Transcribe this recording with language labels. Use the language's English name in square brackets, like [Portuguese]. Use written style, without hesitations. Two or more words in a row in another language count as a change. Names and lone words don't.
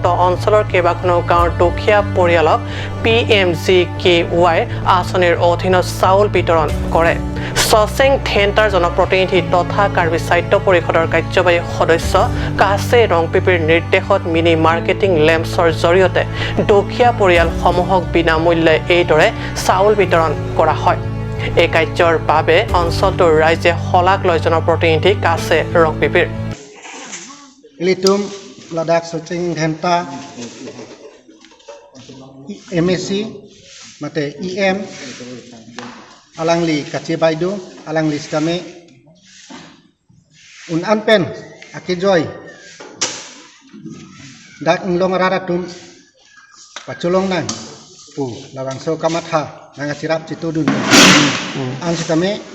[Assamese] অঞ্চলৰ কেইবাখনো গাঁৱৰ দুখীয়া পৰিয়ালক PMGKY আঁচনিৰ অধীনত চাউল বিতৰণ কৰে চচেং থেণ্টাৰ জনপ্ৰতিনিধি তথা কাৰ্বি সাহিত্য পৰিষদৰ কাৰ্যবাহী সদস্য কাছে ৰংপিপিৰ নিৰ্দেশত মিনি মাৰ্কেটিং লেম্পছৰ জৰিয়তে দুখীয়া পৰিয়ালসমূহক বিনামূল্যে এইদৰে চাউল বিতৰণ কৰা হয় এই কাৰ্যৰ বাবে অঞ্চলটোৰ ৰাইজে শলাগ লয় জনপ্ৰতিনিধি কাছে ৰংপিপিৰ [Karbi] Litum Ladakh Coaching Thenta MSc mate EM alangli kache baidu alangli stame un anpen akejoy dak nglong raratum paculong nang pu lawang so kamatha nang cirap citudun an stame